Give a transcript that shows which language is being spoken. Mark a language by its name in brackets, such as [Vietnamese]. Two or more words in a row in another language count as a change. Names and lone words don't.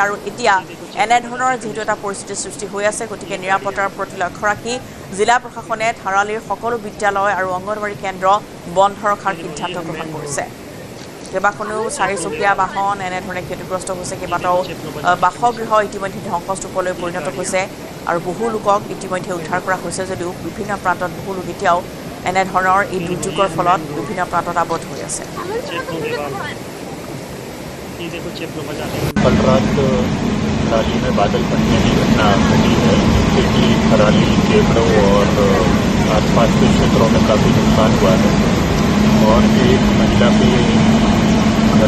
[Assamese] আৰু এতিয়া এনেধৰণৰ যিহেতু এটা পৰিস্থিতিৰ সৃষ্টি হৈ আছে গতিকে নিৰাপত্তাৰ প্ৰতি লক্ষ্য ৰাখি জিলা প্ৰশাসনে থাৰালিৰ সকলো বিদ্যালয় আৰু অংগনৱাড়ী কেন্দ্ৰ বন্ধ ৰখাৰ সিদ্ধান্ত গ্ৰহণ কৰিছে কেইবাখনো চাৰিচকীয়া বাহন এনেধৰণে ক্ষতিগ্ৰস্ত হৈছে কেইবাটাও বাসগৃহ ইতিমধ্যে ধ্বংসস্তূপলৈ পৰিণত হৈছে আৰু বহু লোকক ইতিমধ্যে উদ্ধাৰ কৰা হৈছে যদিও বিভিন্ন প্ৰান্তত বহু লোক এতিয়াও এনেধৰণৰ এই দুৰ্যোগৰ ফলত বিভিন্ন প্ৰান্তত আবদ্ধ হৈ আছে [Hindi] कल रात थराली में बादल फटने की घटना घटी है जिससे कि थराली केवड़ों और आसपास के क्षेत्रों में काफ़ी नुकसान हुआ है और एक महिला के घर